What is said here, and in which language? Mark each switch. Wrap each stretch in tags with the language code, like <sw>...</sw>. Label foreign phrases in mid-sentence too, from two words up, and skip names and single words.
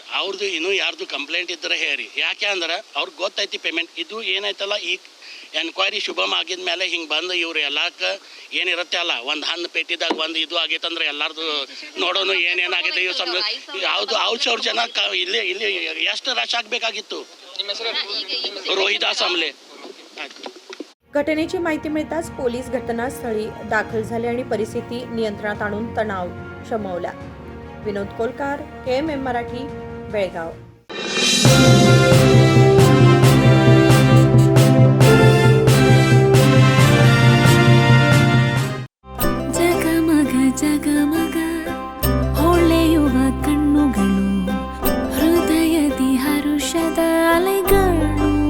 <kn>ಅವ್ರದ್ದು ಇನ್ನೂ ಯಾರ್ದು ಕಂಪ್ಲೇಂಟ್ ಇದ್ರೆ ಹೇಳಿ. ಯಾಕೆ ಅಂದ್ರೆ ಅವ್ರಿಗೆ ಗೊತ್ತೈತಿ ಪೇಮೆಂಟ್ ಇದು ಏನಾಯ್ತಲ್ಲ, ಈಗ ಎನ್ಕ್ವೈರಿ ಶುಭಮ್ ಆಗಿದ ಮೇಲೆ ಹಿಂಗೆ ಬಂದು ಇವ್ರು ಎಲ್ಲಕ್ಕೆ ಏನಿರುತ್ತೆ ಅಲ್ಲ, ಒಂದು ಹಣ್ಣು ಪೆಟ್ಟಿದಾಗ ಒಂದು ಇದು ಆಗೈತಂದ್ರೆ ಎಲ್ಲರದು ನೋಡೋನು ಏನೇನಾಗಿದೆ ಇವು ಯಾವುದು 1,000 ಜನ ಇಲ್ಲಿ ಎಷ್ಟು ರಶ್ ಆಗಬೇಕಾಗಿತ್ತು.</kn> <mr>रोहिदास आमले. घटनेची माहिती मिळताच पोलीस घटनास्थळी दाखल झाले आणि परिस्थिती नियंत्रणात आणून तणाव शमवला. विनोद कोलकार, KMM मराठी, बेळगाव.</mr> <kn>ಜಗಮಗ ಜಗಮಗ ಹೊಳೆಯುವ ಕಣ್ಣುಗಳು, ಹೃದಯದಿ ಹರುಷದ ಅಲೆಗಳು.</kn>